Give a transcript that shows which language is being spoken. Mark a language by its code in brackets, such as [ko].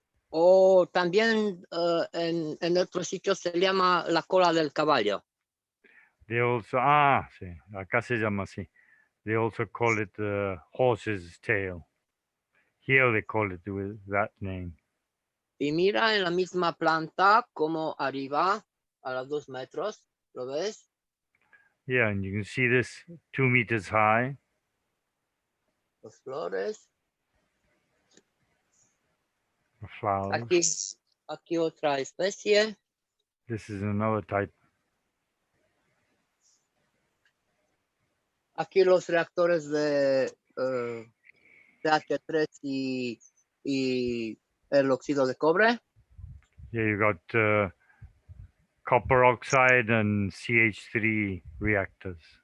[es] O también en otros sitios se llama la cola del caballo. [en] They also, [es] sí, acá se llama así. [en] They also call it the horse's tail. Here they call it with that name. [es] Y mira en la misma planta como arriba a los 2 metros, ¿lo ves? [en] Yeah, and you can see this 2 meters high. [es] Las flores. [en] The flowers. [es] Aquí otra especie. [en] This is another type. [es] Aquí los reactores de CH3 y el óxido de cobre. [en] Yeah, you got copper oxide and CH3 reactors.